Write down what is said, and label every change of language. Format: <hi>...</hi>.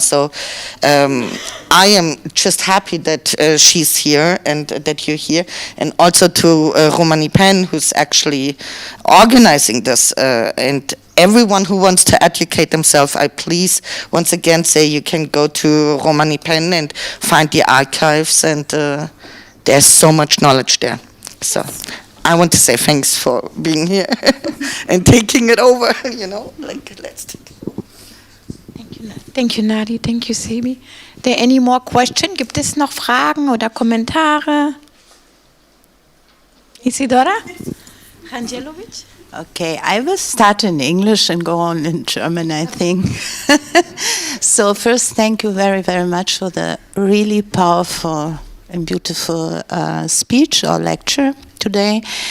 <en>So I am just happy that she's here and that you're here, and also to Romani Pen, who's actually organizing this, and everyone who wants to educate themselves, I please once again say you can go to Romani Pen and find the archives, and there's so much knowledge there. So I want to say thanks for being here and taking it over, you know, like let's take it. Thank you, Nadi. Thank you, Sebi. There any more questions?</en> <de>Gibt es noch Fragen oder Kommentare?</de> <en>Isidora? Rangelovic? Okay, I will start in English and go on in German, I think. So first, thank you very, very much for the really powerful and beautiful speech or lecture today.</en>